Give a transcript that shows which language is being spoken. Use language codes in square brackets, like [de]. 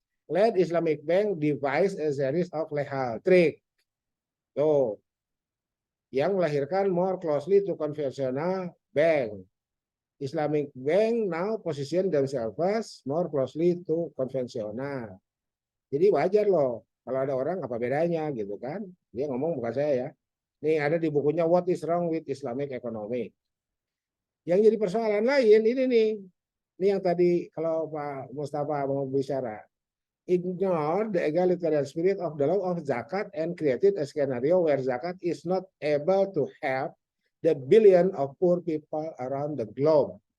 [en] Let Islamic Bank devise a series of legal trick. [id] Tuh. Yang melahirkan [en] more closely to conventional bank. Islamic Bank now position themselves more closely to konvensional. [id] Jadi wajar loh kalau ada orang apa bedanya gitu kan. Dia ngomong bukan saya ya. Nih ada di bukunya What is Wrong with Islamic Economy. Yang jadi persoalan lain ini nih. Ini yang tadi kalau Pak Mustafa mau bicara. [en] Ignore the egalitarian spirit of the law of zakat and created a scenario where zakat is not able to help the billion of poor people around the globe.